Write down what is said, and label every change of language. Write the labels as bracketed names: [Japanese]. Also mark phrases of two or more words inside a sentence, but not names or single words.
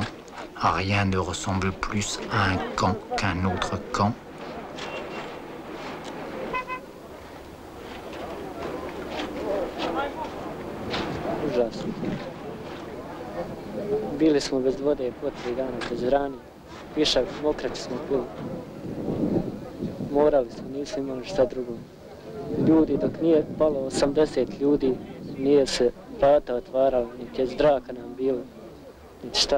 [French] Rien ne ressemble plus à un camp qu'un autre camp. [Bosnian] Užasno. Bili smo bez vode po 3 dana, bez hrane. Višak, mokraći smo pili. Morali smo, nismo imali šta drugo. Ljudi, dok nije palo 80 ljudi, nije se vrata otvarala, niti je zraka nam bilo, niti šta.